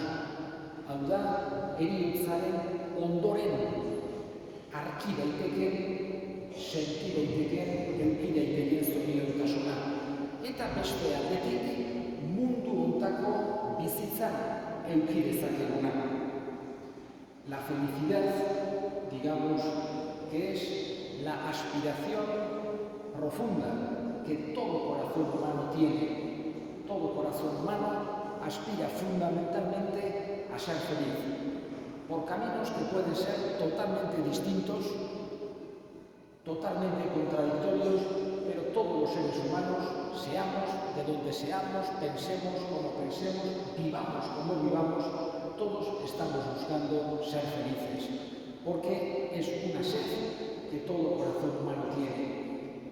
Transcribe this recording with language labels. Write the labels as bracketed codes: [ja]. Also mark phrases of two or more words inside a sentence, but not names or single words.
[eu] Hau da, heriotzaren ondoren arki daiteken, senti daiteken, eduki daiteken zoriontasuna. Eta beste aldetik, mundu hontako bizitzan eduki dezakeguna. [es] La felicidad, digamos, que es la aspiración profunda que todo corazón humano tiene. Todo corazón humano aspira fundamentalmente a ser feliz, por caminos que pueden ser totalmente distintos, totalmente contradictorios, pero todos los seres humanos, seamos de donde seamos, pensemos como pensemos, vivamos como vivamos, todos estamos buscando ser felices, porque es una sed que todo corazón humano tiene.